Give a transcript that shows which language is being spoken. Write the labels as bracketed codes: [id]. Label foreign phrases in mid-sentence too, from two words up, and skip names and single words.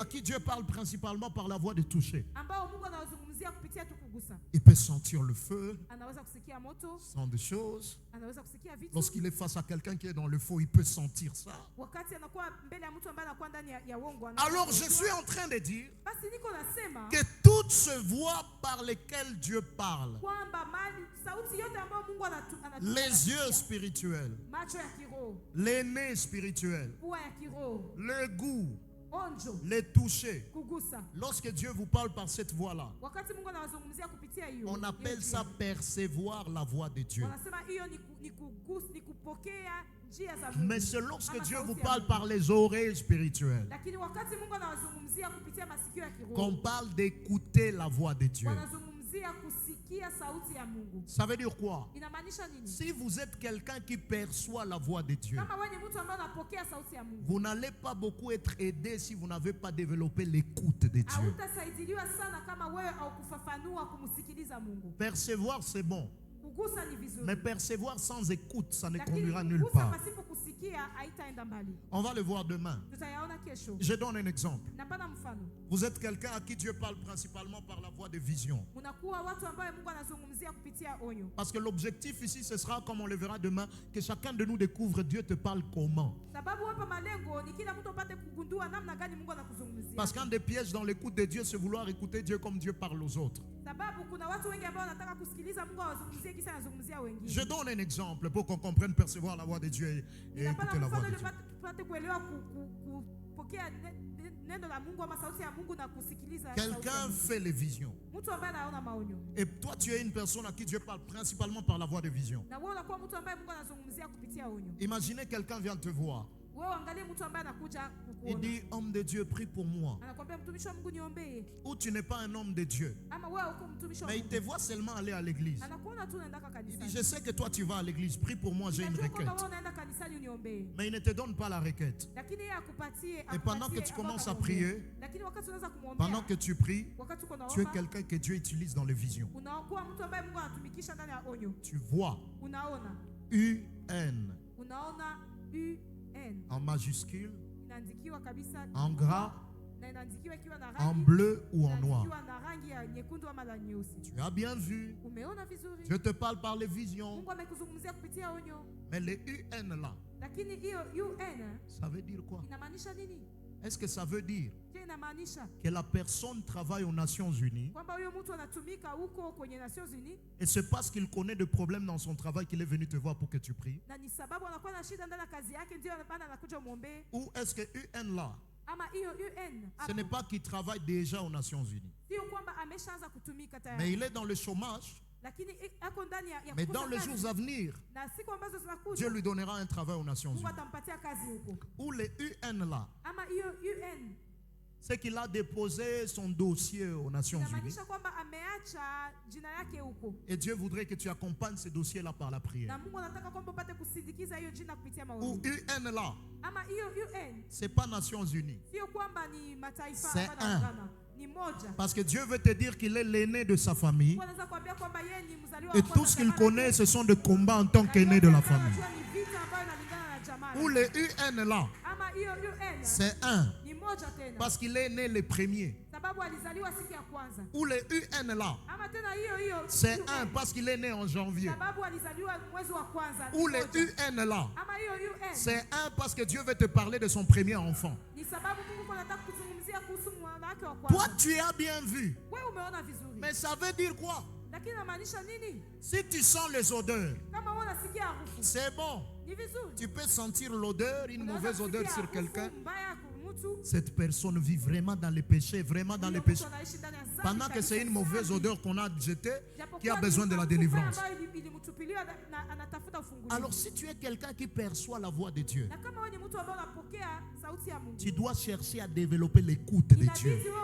[fr] à qui Dieu parle principalement par la voie de toucher. [sw] ambao Mungu anawazungumzia kupitia tu kugusa. [fr] Il peut sentir le feu, [sw] Anaweza kusikia moto, [fr] sent des choses. [sw] anaweza kusikia vitu. [fr] Lorsqu'il est face à quelqu'un qui est dans le faux, il peut sentir ça. [sw] Wakati anakuwa mbele ya mtu ambaye anakuwa ndani ya uongo. [fr] Alors je suis en train de dire [sw] Basi niko nasema [fr] que toutes ces voies par lesquelles Dieu parle, [sw] kwamba mali sauti yote ambayo Mungu [fr] les yeux spirituels, [sw] macho ya kiroho, [fr] les nez spirituels, [sw] pua ya kiroho, [fr] le goût, [sw] onjo, [fr] les toucher. [sw] kugusa. [fr] Lorsque Dieu vous parle par cette voie-là, [sw] Wakati Mungu anawazungumzia kupitia hiyo. [fr] on appelle ça percevoir la voix de Dieu. [sw] Wanasema hiyo ni kugusa, ni kupokea njia za Mungu. [fr] Mais c'est lorsque [sw] Ama [fr] Dieu [sw] sauti [fr] vous [sw] ya [fr] parle [sw] Mungu. [fr] par les oreilles spirituelles [sw] Lakini wakati Mungu anawazungumzia kupitia masikio ya kiroho, [fr] qu'on parle d'écouter la voix de Dieu. [sw] wanazungumzia kusikia sauti ya Mungu. [fr] Ça veut dire quoi? [sw] Inamaanisha nini? [fr] Si vous êtes quelqu'un qui perçoit la voix de Dieu, [sw] Kama wewe ni mtu ambaye unapokea sauti ya Mungu, [fr] vous n'allez pas beaucoup être aidé si vous n'avez pas développé l'écoute de Dieu. [sw] hautasaidiliwa sana kama wewe au kufafanua kumsikiliza Mungu. [fr] Percevoir, c'est bon. [sw] Kugusa ni vizuri. [fr] Mais percevoir sans écoute, ça ne [sw] Lakini [fr] conduira nulle [sw] kugusa [fr] part. [sw] pasipo kusikia haitaenda mbali. [fr] On va le voir demain. [sw] Tutayaona kesho. [fr] Je donne un exemple. [sw] Napana mfano. [fr] Vous êtes quelqu'un à qui Dieu parle principalement par la voie de vision. [sw] Unakuwa watu ambao Mungu anazungumzia kupitia onyo. [fr] Parce que l'objectif ici, ce sera, comme on le verra demain, que chacun de nous découvre Dieu te parle comment. [sw] Sababu hapa malengo ni kila mtu apate kugundua namna gani Mungu anakuzungumzia. [fr] Parce qu'un des pièges dans l'écoute de Dieu, c'est vouloir écouter Dieu comme Dieu parle aux autres. [sw] Sababu kuna watu wengi ambao wanataka kusikiliza Mungu awazungumzie kisa anazungumzia wengine. [fr] Je donne un exemple pour qu'on comprenne percevoir la voix de Dieu et écouter la voix de Dieu. [sw] Tupate kuelewa kupokea neno la Mungu ama sauti ya Mungu na kusikiliza. [fr] Quelqu'un fait les visions. [sw] Mtu ambaye anaona maonyo. [fr] Et toi, tu es une personne à qui Dieu parle principalement par la voie de vision. [sw] Na wewe unakuwa mtu ambaye Mungu anazungumzia kupitia onyo. [fr] Imaginez quelqu'un vient te voir. [sw] Wewe angalie mtu ambaye anakuja kukuona. [fr] Il dit, homme de Dieu, prie pour moi. [sw] Anakuambia mtumishi wa Mungu niombee. [fr] Ou tu n'es pas un homme de Dieu. [sw] Ama wewe uko mtumishi wa [fr] Mais il [sw] Mungu. [fr] te voit seulement aller à l'église. [sw] Anakuona tu unaenda [fr] Il [sw] kanisa. [fr] dit, je sais que toi tu vas à l'église, prie pour moi, j'ai une [sw] Najua kwamba [fr] requête. [sw] wewe unaenda kanisani uniombee. [fr] Mais il ne te donne pas la requête. [sw] Lakini yeye akupatie. [fr] Et pendant que tu commences à prier, [sw] lakini wakati unaanza kumwombea. [fr] pendant que tu pries, [sw] Wakati uko naomba. [fr] tu es quelqu'un que Dieu utilise dans les visions. [sw] Unakuwa mtu ambaye Mungu anatumikisha ndani ya onyo. [fr] Tu vois [sw] Unaona. [fr] UN [sw] Unaona UN. [fr] en majuscule, [sw] Inaandikiwa kabisa [fr] en gras, [sw] na inaandikiwa ikiwa na [fr] en [sw] rangi [fr] bleu ou en noir. [sw] inaandikiwa na rangi ya nyekundu ama la nyeusi. [fr] Tu as bien vu. [sw] Umeona vizuri? [fr] Je te parle par les visions. [sw] Mungu amekuzungumzia kupitia onyo. [fr] Mais les UN là, [sw] Lakini hiyo UN [fr] ça veut dire quoi? [sw] inamaanisha nini? [fr] Est-ce que ça veut dire [sw] Je inamaanisha [fr] que la personne travaille aux Nations Unies [sw] kwamba huyo mtu anatumika huko kwenye Nations Unies [fr] et c'est parce qu'il connaît des problèmes dans son travail qu'il est venu te voir pour que tu pries? [sw] na ni sababu anakuwa na shida ndani ya kazi yake ndio maana anakuja muombe? [fr] Ou est-ce que UN là, [sw] Ama hiyo UN [fr] ce n'est pas qu'il travaille déjà aux Nations Unies, [sw] sio kwamba ameshaanza kutumika [fr] mais [sw] tayari, [fr] il est dans le chômage, [sw] lakini ako ndani ya [fr] mais [sw] kukosa [fr] dans les [sw] kazi. [fr] jours à venir, [sw] Na siku ambazo zinakuja [fr] Dieu lui donnera un travail aux Nations [sw] Mungu [fr] Unies. [sw] atampatia kazi huko. [fr] Ou les UN là, [sw] Ama hiyo UN [fr] c'est qu'il a déposé son dossier aux Nations Unies [sw] inamaanisha kwamba ameacha jina yake huko, [fr] et Dieu voudrait que tu accompagnes ce dossier là par la prière. [sw] na Mungu anataka kwamba upate kusindikiza hiyo jina kupitia [fr] Ou [sw] maombi. [fr] UN là, [sw] Ama hiyo UN [fr] c'est pas Nations Unies. [sw] sio kwamba ni mataifa [fr] C'est [sw] hapana, [fr] un. [sw] hapana. Ni moja. [fr] Parce que Dieu veut te dire qu'il est l'aîné de sa famille [sw] Mungu anaweza kuambia kwamba yeye ni mzaliwa [fr] et [sw] wa [fr] tout [sw] kwanza [fr] ce qu'il [sw] jamaa [fr] connaît, [sw] yake. [fr] ce sont des combats en tant [sw] Na [fr] qu'aîné [sw] yote [fr] de la [sw] ambayo [fr] famille. [sw] anajua ni vita ambayo inalingana na jamaa [fr] Ou [sw] yake. [fr] les UN là, [sw] Ama hiyo UN [fr] c'est un. [sw] ni moja tena. [fr] Parce qu'il est né le premier. [sw] Sababu alizaliwa siku ya kwanza. [fr] Ou les UN là, [sw] Ama tena hiyo [fr] c'est [sw] UN, [fr] un parce qu'il est né en janvier. [sw] sababu alizaliwa mwezi wa kwanza. [fr] Ou les [sw] Moja. [fr] UN là, [sw] Ama hiyo UN [fr] c'est un parce que Dieu veut te parler de son premier enfant. [sw] ni sababu Mungu anataka kuzungumzia kuhusu mwana wake wa [fr] Toi, [sw] kwanza. [fr] tu as bien vu. [sw] Wewe umeona vizuri. [fr] Mais ça veut dire quoi? [sw] Lakini inamaanisha nini? [fr] Si tu sens les odeurs, [sw] Kama wewe unasikia harufu, [fr] c'est bon. [sw] ni vizuri. [fr] Tu peux sentir l'odeur, une [sw] Unaweza [fr] mauvaise odeur [sw] kusikia [fr] sur [sw] harufu [fr] quelqu'un. [sw] mbaya, [fr] cette personne vit vraiment dans les péchés, vraiment dans les péchés. Pendant que c'est une mauvaise odeur qu'on a jetée, qui a besoin de la délivrance. Alors si tu es quelqu'un qui perçoit la voix de Dieu, tu dois chercher à développer l'écoute de Dieu.